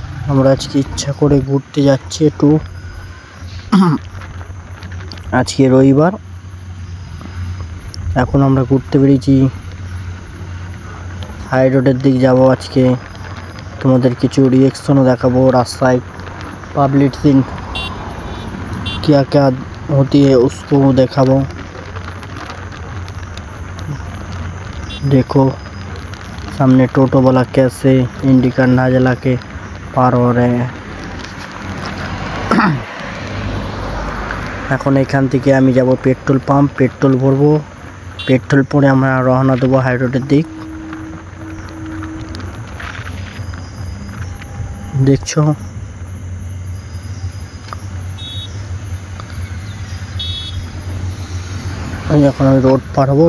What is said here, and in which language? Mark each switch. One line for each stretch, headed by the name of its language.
Bangla: আমরা আজকে ইচ্ছা করে ঘুরতে যাচ্ছি একটু। আজকে রবিবার, এখন আমরা ঘুরতে বেরিয়েছি, হাই রোডের দিক যাব। আজকে তোমাদের কিছু রিয়েকশনও দেখাবো।
Hindi: রাস্তায় पब्लिक सीन क्या क्या होती है उसको दिखाबो। देखो सामने टोटो वाला कैसे इंडिकेटर ना जला के पार हो रहे हैं।
Bangla: এখন এখান থেকে আমি যাব পেট্রোল পাম্প, পেট্রোল ভরবো। পেট্রোল পরে আমরা রওনা দেবো হাই রোডের দিক। দেখছো এখন আমি রোড পার হবো।